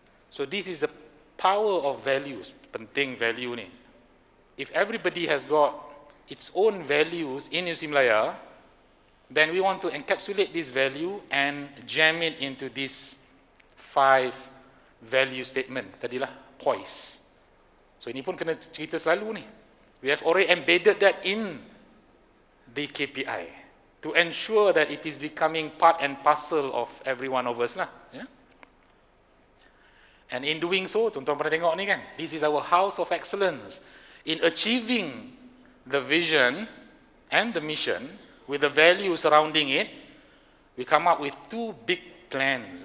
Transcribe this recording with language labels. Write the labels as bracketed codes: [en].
[en] So this is the power of values. [ms] Penting value ni. [en] If everybody has got its own values in Musim Melaya, then we want to encapsulate this value and jam it into this 5 value statement. Tadilah poise. [ms] So ini pun kena cerita selalu ni. [en] We have already embedded that in the KPI to ensure that it is becoming part and parcel of every one of us lah. Yeah? And in doing so, [ms] tuan-tuan pernah tengok ni kan, [en] this is our house of excellence. In achieving the vision and the mission with the value surrounding it, we come up with 2 big plans.